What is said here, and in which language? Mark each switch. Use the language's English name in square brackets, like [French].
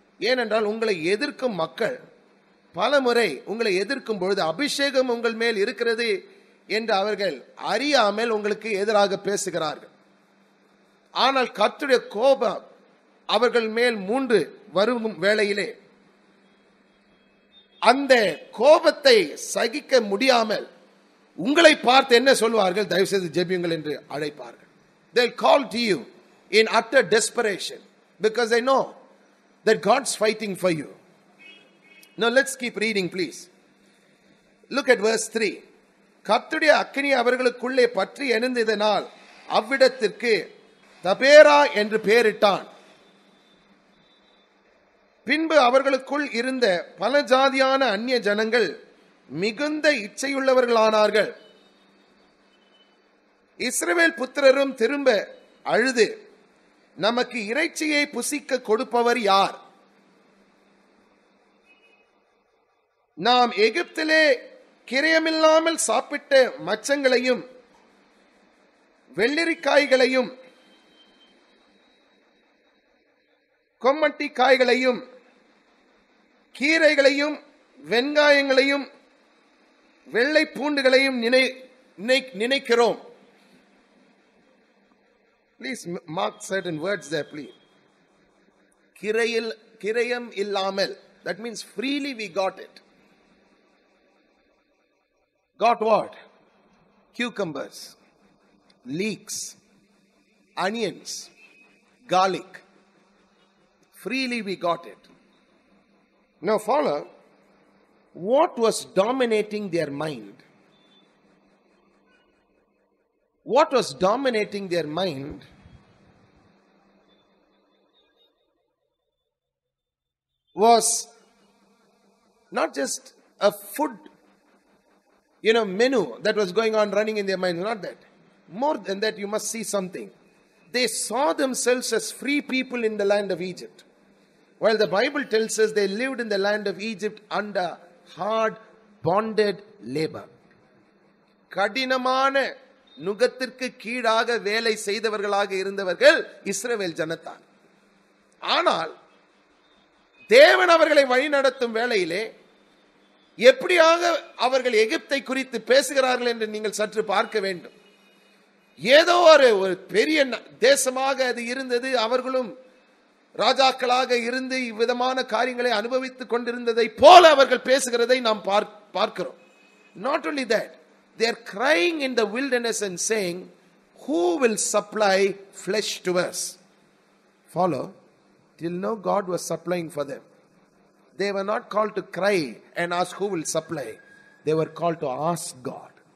[Tamil] ஏனென்றால் உங்களை எதிர்க்கும் மக்கள் பல முறை உங்களை எதிர்க்கும் பொழுது அபிஷேகம் உங்கள் மேல் இருக்கிறது என்று அவர்கள் அறியாமல் உங்களுக்கு எதிராக பேசுகிறார்கள். ஆனால் கர்த்தருடைய கோபம் அவர்கள் மேல் மூண்டு வரும் வேளையிலே அந்த கோபத்தை சகிக்க முடியாமல் உங்களை பார்த்து என்ன சொல்வார்கள்? தயவு செய்து ஜெபியுங்கள் என்று அழைப்பார்கள். [English] They'll call to you in utter desperation because they know that God's fighting for you. Now let's keep reading, please. Look at verse 3. [Tamil] கர்த்தருடைய அக்கினி அவர்களுக்குள்ளே பற்றி எரிந்ததினால் அவ்விடத்திற்கு தபேரா என்று பெயரிட்டான். பின்பு அவர்களுக்குள் இருந்த பல ஜாதியான அந்நிய ஜனங்கள் மிகுந்த இச்சையுள்ளவர்களானார்கள். இஸ்ரவேல் புத்திரரும் திரும்ப அழுது, நமக்கு இறைச்சியை புசிக்க கொடுப்பவர் யார்? நாம் எகிப்திலே கிரயமில்லாமல் சாப்பிட்ட மச்சங்களையும் வெள்ளரிக்காய்களையும் கொம்மட்டி காய்களையும் கீரைகளையும் வெங்காயங்களையும் வெள்ளை பூண்டுகளையும் நினைக்கிறோம். [English] Please mark certain words there, please. [Tamil] கிரயம் இல்லாமல், [English] that means freely we got it. Got what? Cucumbers, leeks, onions, garlic. Freely we got it. Now follow. What was dominating their mind? What was dominating their mind was not just a food, menu that was going on running in their mind. Not that. More than that, you must see something. They saw themselves as free people in the land of Egypt. While the Bible tells us they lived in the land of Egypt under hard bonded labor. [Tamil] கடினமான நுகத்திற்கு கீழாக வேலை செய்தவர்களாக இருந்தவர்கள் இஸ்ரவேல் ஜனத்தார். ஆனால் தேவன் அவர்களை வழிநடத்தும் வேளையிலே எப்படியாக அவர்கள் எகிப்தை குறித்து பேசுகிறார்கள் என்று நீங்கள் சற்று பார்க்க வேண்டும். ஏதோ ஒரு பெரிய தேசமாக அது இருந்தது. அவர்களும் ராஜாக்களாக இருந்து இவ்விதமான காரியங்களை அனுபவித்துக் கொண்டிருந்ததை போல அவர்கள் பேசுகிறதை நாம் பார்க்கிறோம். [English] Not only that, they are crying in the wilderness and saying, who will supply flesh to us? Follow? Till now God was supplying for them. They were not called to cry and ask who will supply. They were called to ask God.